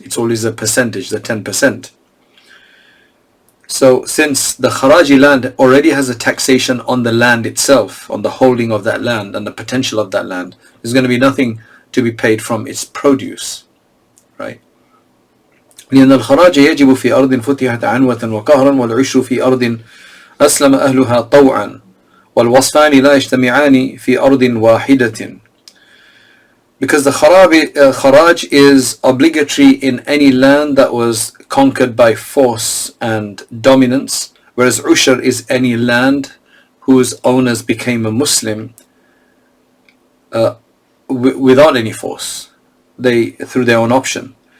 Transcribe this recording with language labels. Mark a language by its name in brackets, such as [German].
[English] It's always a percentage, the 10%. So since the kharaji land already has a taxation on the land itself, on the holding of that land and the potential of that land, there's going to be nothing to be paid from its produce, right? [Arabic] لأن الخراج يجب في أرض فتحت عنوة وقهرا والعشر في أرض أسلم أهلها طوعا والوصفان لا يجتمعان في أرض واحدة. [English] Because the kharaj is obligatory in any land that was conquered by force and dominance, whereas ushr is any land whose owners became a Muslim without any force, through their own option.